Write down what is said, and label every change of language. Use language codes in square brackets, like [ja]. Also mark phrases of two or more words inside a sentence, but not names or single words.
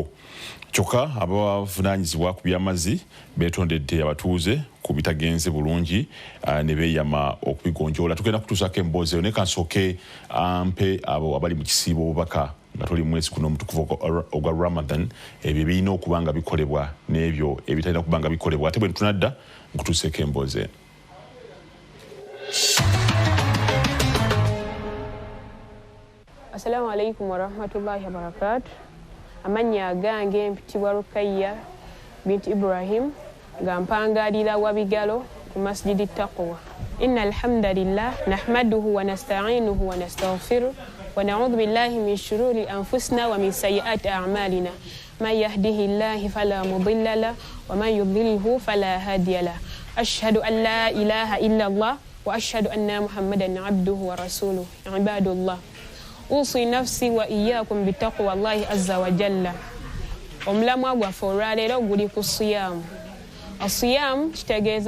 [lg] Kyokka abavunaanyizibwa ku by'amazzi beetondedde abatuuze ku bitagenze bulungi ne beeyama okubigonjoola. Tugenda kutuusako emboozi eyo naye kansooke ampe abo abali mu kisiibo obubaka nga tuli mu mwezi guno omutukuvu ogwa Ramadan, ebyo birina okuba nga bikolebwa n'ebyo ebitalina kuba nga bikolebwa. Ate bwe ntunadda nkutuuseeko emboozi eno. [ar] السلام عليكم ورحمة الله وبركاته. [lg] Amanya gange mpitibwa Rukayya binti Ibrahim nga mpangalira Wabigalo ku Masjidi Taqwa. [ar] إن الحمد لله نحمده ونستعينه ونستغفره ونعوذ بالله من شرور أنفسنا ومن سيئات أعمالنا. من يهده الله فلا مضل له ومن يضلل فلا هادي له. أشهد أن لا إله إلا الله وأشهد أن محمدا عبده ورسوله. Ibadullah. أوصي نفسي وإياكم بتقوى الله عز وجل. [lg] Omulamwa gwaffe olwaleero guli ku siyamu. Asiyamu kitegeeza